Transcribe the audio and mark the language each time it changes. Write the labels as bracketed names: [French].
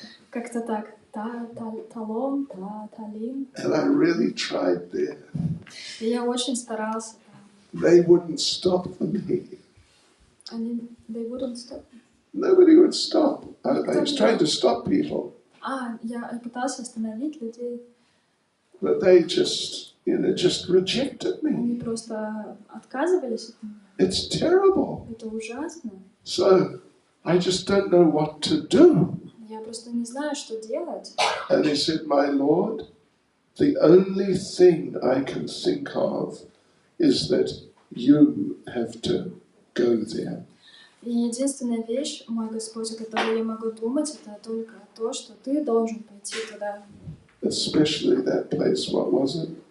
[Russian] Как-то так. Талон, Таллин. [English] And I really tried there. [Russian] И я очень старался. [English] They wouldn't stop me. They wouldn't stop. Nobody would stop. I was trying to stop people. [Russian] Я пытался остановить людей. [English] But they just rejected me. [Russian] Они просто отказывались от меня. [English] It's terrible. [Russian] Это ужасно. [English] So, I just don't know what to do. [Russian] Я просто не знаю, что делать. [English] And he said, my Lord, the only thing I can think of is that you have to go there. [Russian] И единственная вещь, мой Господь, о которой я могу думать, это только то, что ты должен пойти туда. [English] Especially that place, what was it?